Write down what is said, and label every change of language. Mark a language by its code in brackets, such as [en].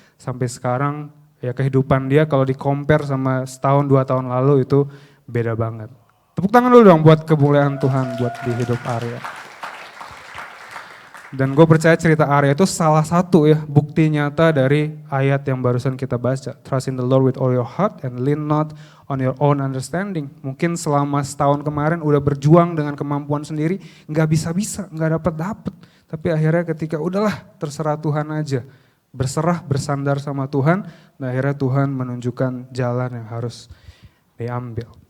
[id] Sampai sekarang ya kehidupan dia kalau di-compare sama setahun 2 tahun lalu itu beda banget. Tepuk tangan dulu dong buat kemuliaan Tuhan buat di hidup Arya. Dan gue percaya cerita Arya itu salah satu ya bukti nyata dari ayat yang barusan kita baca. [en] Trust in the Lord with all your heart and lean not on your own understanding. [id] Mungkin selama setahun kemarin udah berjuang dengan kemampuan sendiri, nggak bisa-bisa, nggak dapat. Tapi akhirnya ketika udahlah terserah Tuhan aja. Berserah, bersandar sama Tuhan, dan akhirnya Tuhan menunjukkan jalan yang harus diambil.